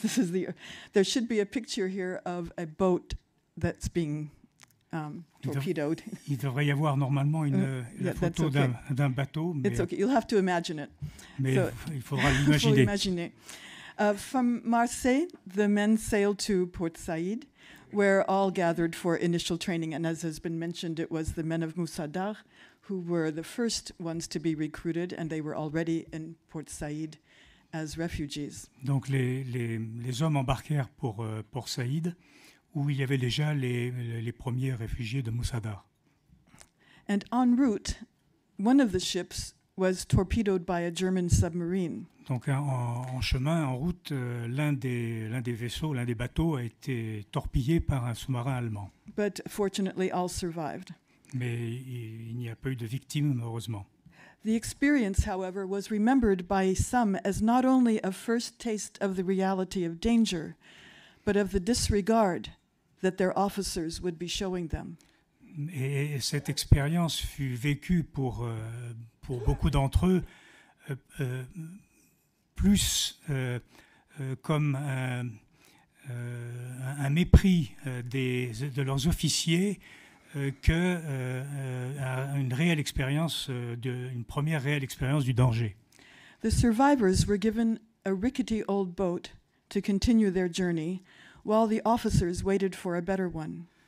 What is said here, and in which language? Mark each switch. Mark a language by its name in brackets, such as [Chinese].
[English] There should be a picture here of a boat that's being torpedoed. [French] Il devrait y avoir normalement la photo [English] okay. [French] d'un bateau, mais, [English] It's okay. You'll have to imagine it. [French] mais [English] So, [French] il faudra faut l'imaginer. imaginer. [English] From Marseille, the men sailed to Port Said, where all gathered for initial training. And as has been mentioned, it was the men of Moussadar who were the first ones to be recruited, and they were already in Port Said as refugees. [French] Donc les hommes embarquèrent pour Saïd, où il y avait déjà les premiers réfugiés de Moussadar. [English] And en route, one of the ships was torpedoed by a German submarine. [French] Donc en chemin, en route, l'un des vaisseaux, l'un des bateaux a été torpillé par un sous-marin allemand. [English] But fortunately, all survived. [French] Mais il n'y a pas eu de victimes, heureusement. [English] The experience, however, was remembered by some as not only a first taste of the reality of danger, but of the disregard that their officers would be showing them. [French] Et cette expérience fut vécue pour beaucoup d'entre eux plus comme un mépris de leurs officiers qu'une réelle expérience, une première réelle expérience du danger. [English] The survivors were given a rickety old boat to continue their journey, while the officers waited for a better one.